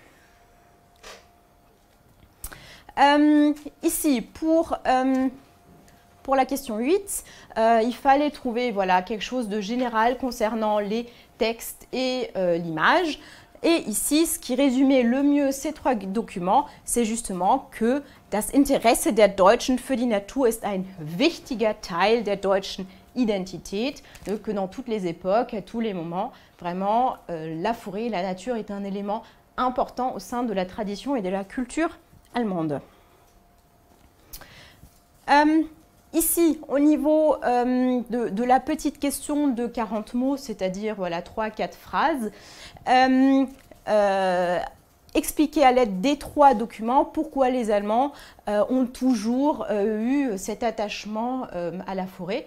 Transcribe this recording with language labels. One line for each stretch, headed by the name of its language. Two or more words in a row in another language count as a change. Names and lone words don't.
French: Ici, pour la question 8, il fallait trouver quelque chose de général concernant les textes et l'image. Et ici, ce qui résumait le mieux ces trois documents, c'est justement que
German: das Interesse der Deutschen für die Natur ist ein wichtiger Teil der deutschen Identität,
French: que dans toutes les époques, à tous les moments, vraiment, la forêt, la nature est un élément important au sein de la tradition et de la culture allemande. Ici, au niveau de la petite question de 40 mots, c'est-à-dire 3-4 phrases, expliquer à l'aide des trois documents pourquoi les Allemands ont toujours eu cet attachement à la forêt.